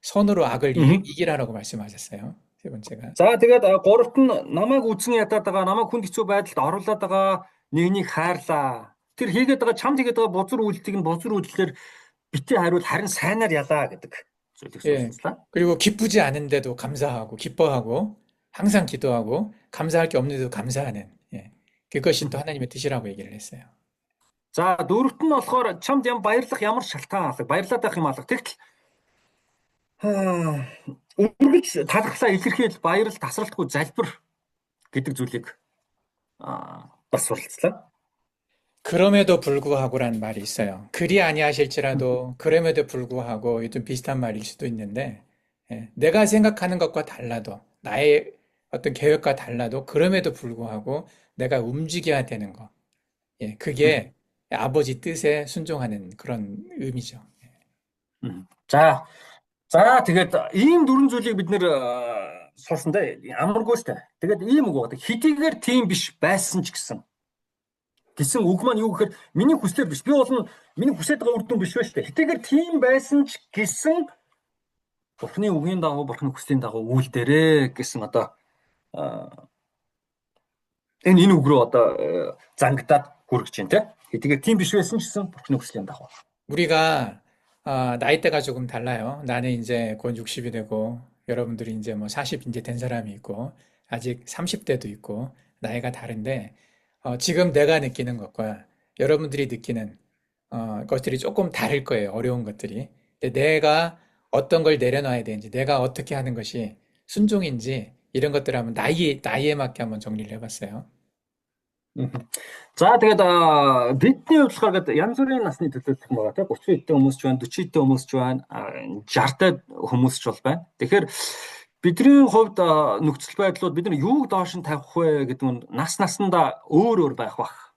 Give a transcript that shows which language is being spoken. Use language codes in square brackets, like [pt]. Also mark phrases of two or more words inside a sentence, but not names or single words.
[ko] 선으로 악을 음. 이기라라고 말씀하셨어요. 세 번째가. [mn] За тэгээд гуравт нь намайг үзэн ядаад байгаа, намайг хүнд хэцүү байдалд оруулаад байгаа нэгнийг хайрлаа. Тэр хийгээд байгаа чамд хийгээд байгаа бузар үйлдэлийг нь бузар үйлдэлээр битгий хариул харин сайнаар ялаа гэдэг зүйлийг [ko] 예. [mn] сонслоо. [ko] 그리고 기쁘지 않은데도 감사하고 기뻐하고 항상 기도하고 감사할 게 없는데도 감사하는 예. 그것이 또 하나님의 뜻이라고 얘기를 했어요. [mn] За дөрөвт нь болохоор чамд баярлах ямар шалтгаан алга, баярлаад байх юм алга. Тэгтэл үргэлж талархлаа илэрхийл баярал тасралтгүй залбир гэдэг зүйлийг бас суралцлаа. [ko] 그럼에도 불구하고라는 말이 있어요. 그리 아니하실지라도 그럼에도 불구하고 좀 비슷한 말일 수도 있는데 예, 내가 생각하는 것과 달라도 나의 어떤 계획과 달라도 그럼에도 불구하고 내가 움직여야 되는 것. 예, 그게 아버지 뜻에 순종하는 그런 의미죠. [mn] За тэгээд ийм дөрвөн зүйлийг бид нэр сурсандаа амаргүй шүү дээ. Тэгээд ийм үг байна. Хэдийгээр тийм биш байсан ч гэсэн үг маань юу гэхээр миний хүслээр биш. Би бол миний хүсэж байгаа үр дүн биш байж тээ. Хэдийгээр тийм байсан ч гэсэн Бурхны үгийн дагуу Бурхны хүслийн дагуу үйлдээрээ гэсэн одоо энэ үг рүү одоо зангидаад хүрэж байна те. Хэдийгээр тийм биш байсан ч гэсэн Бурхны хүслийн дагуу. [ko] 우리가 나이대가 조금 달라요. 나는 이제 곧 60이 되고 여러분들이 이제 뭐 40 이제 된 사람이 있고 아직 30대도 있고 나이가 다른데 지금 내가 느끼는 것과 여러분들이 느끼는 것들이 조금 다를 거예요. 어려운 것들이. 근데 내가 어떤 걸 내려놔야 되는지, 내가 어떻게 하는 것이 순종인지 이런 것들을 한번 나이에 맞게 한번 정리를 해봤어요. [mn] За тэгээд бидний хувьд болохоор янз бүрийн насны төлөөлөх юм байгаа те 30 эдтэй хүмүүс ч байна 40 эдтэй хүмүүс ч байна 60 хүмүүс ч бол байна. Тэгэхээр бидний хувьд нөхцөл байдлууд бид нар юуг доош нь тавих вэ гэдэг нь наснда өөр байх бах.